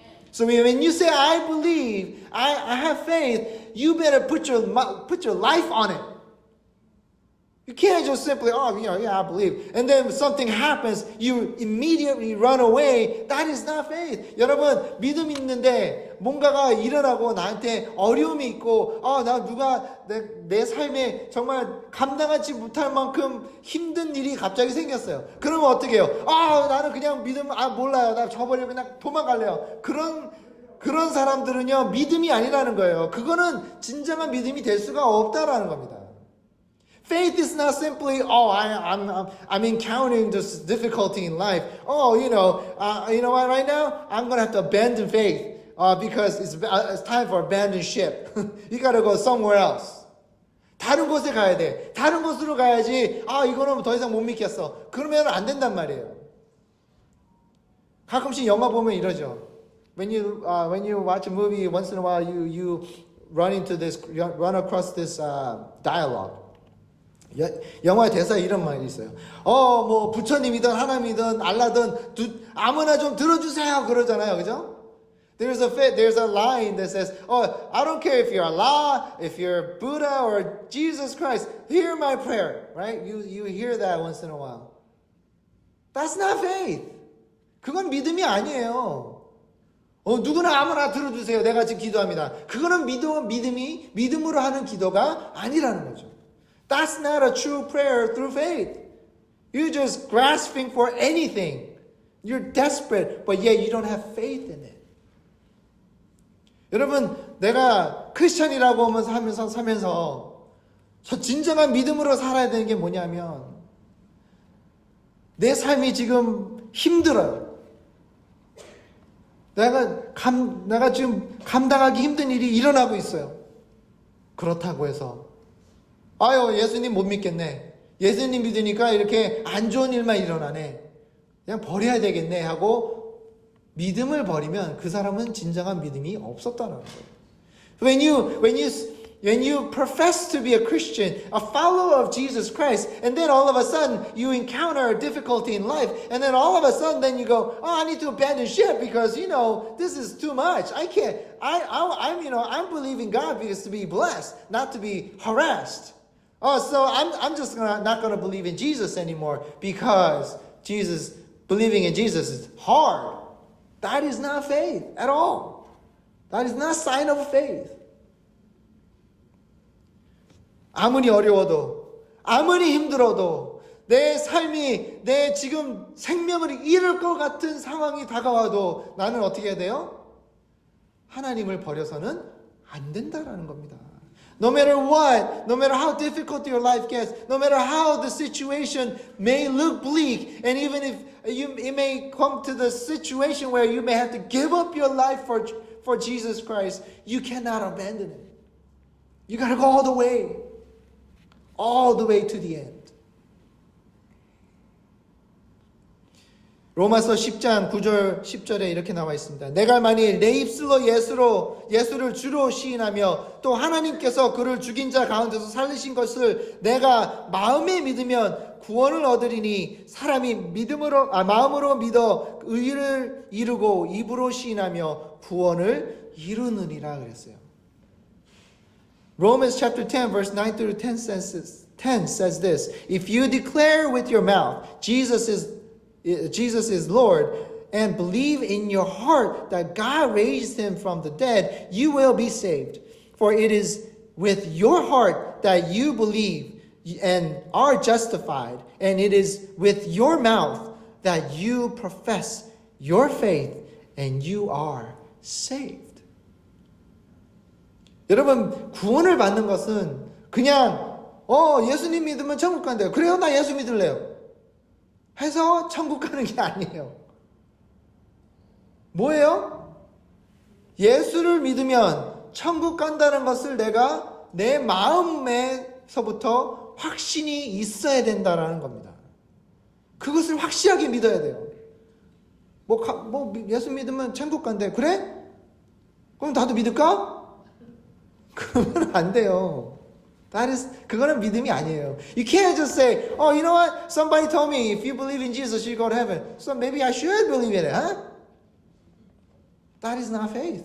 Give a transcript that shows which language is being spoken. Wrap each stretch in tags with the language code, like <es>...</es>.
<en>So when you say I believe, I have faith, you better put your life on it. You can't just simply, yeah, I believe. And then something happens, you immediately run away. That is not faith.</en> <ko>여러분, 믿음이 있는데 뭔가가 일어나고 나한테 어려움이 있고, 누가 내 삶에 정말 감당하지 못할 만큼 힘든 일이 갑자기 생겼어요. 그러면 어떻게 해요? 나는 그냥 몰라요. 나 저버리고 그냥 도망갈래요. 그런 사람들은요, 믿음이 아니라는 거예요. 그거는 진정한 믿음이 될 수가 없다라는 겁니다.</ko> <en>Faith is not simply, I'm encountering this difficulty in life. You know what, right now, I'm going to have to abandon faith because it's time for abandon ship. You got to go somewhere else.</en> <ko>다른 곳에 가야 돼. 다른 곳으로 가야지, 이거는 더 이상 못 믿겠어. 그러면 안 된단 말이에요. 가끔씩 영화 보면 이러죠.</ko> <en>when you watch a movie, once in a while you run across this dialogue.</en> <ko>영화의 대사에 이런 말이 있어요. 뭐 부처님이든 하나님이든 알라든 아무나 좀 들어주세요 그러잖아요, 그죠?</ko> <en>There's a line that says, I don't care if you're Allah, if you're Buddha or Jesus Christ, hear my prayer, right? You hear that once in a while. That's not faith.</en> <ko>그건 믿음이 아니에요. 누구나 아무나 들어주세요. 내가 지금 기도합니다. 그거는 믿음으로 하는 기도가 아니라는 거죠.</ko> <en>That's not a true prayer through faith. You're just grasping for anything. You're desperate, but yet you don't have faith in it.</en> <ko>여러분, 내가 크리스천이라고 하면서 살면서 저 진정한 믿음으로 살아야 되는 게 뭐냐면 내 삶이 지금 힘들어요. 내가 지금 감당하기 힘든 일이 일어나고 있어요. 그렇다고 해서 예수님 못 믿겠네. 예수님 믿으니까 이렇게 안 좋은 일만 일어나네. 그냥 버려야 되겠네 하고 믿음을 버리면 그 사람은 진정한 믿음이 없었다는 거예요.</ko> <en>When you profess to be a Christian, a follower of Jesus Christ, and then all of a sudden you encounter a difficulty in life, and then all of a sudden then you go, I need to abandon ship because this is too much. I can't. I'm believing God because to be blessed, not to be harassed. So I'm just not gonna believe in Jesus anymore because believing in Jesus is hard. That is not faith at all. That is not a sign of faith.</en> <ko>아무리 어려워도, 아무리 힘들어도, 내 삶이, 내 지금 생명을 잃을 것 같은 상황이 다가와도 나는 어떻게 해야 돼요? 하나님을 버려서는 안 된다라는 겁니다.</ko> <en>No matter what, no matter how difficult your life gets, no matter how the situation may look bleak, and even if it may come to the situation where you may have to give up your life for Jesus Christ, you cannot abandon it. You got to go all the way to the end.</en> <ko>로마서 10장 9절 10절에 이렇게 나와 있습니다. 내가 만일 내 입술로 예수를 주로 시인하며 또 하나님께서 그를 죽인 자 가운데서 살리신 것을 내가 마음에 믿으면 구원을 얻으리니 사람이 마음으로 믿어 의를 이루고 입으로 시인하며 구원을 이루느니라 그랬어요.</ko> <en>Romans chapter 10 verse 9 through 10 says this. If you declare with your mouth Jesus is Lord and believe in your heart that God raised him from the dead, you will be saved. For it is with your heart that you believe and are justified, and it is with your mouth that you profess your faith and you are saved.</en> <ko>여러분, 구원을 받는 것은 그냥 예수님 믿으면 천국 간대요. 그래요? 나 예수 믿을래요. 해서 천국 가는 게 아니에요. 뭐예요? 예수를 믿으면 천국 간다는 것을 내가 내 마음에서부터 확신이 있어야 된다는 겁니다. 그것을 확실하게 믿어야 돼요. 예수 믿으면 천국 간대. 그래? 그럼 나도 믿을까? 그러면 안 돼요. 그거는 믿음이 아니에요.</ko> <en>You can't just say, you know what? Somebody told me if you believe in Jesus, you go to heaven. So maybe I should believe in it, huh? That is not faith.</en>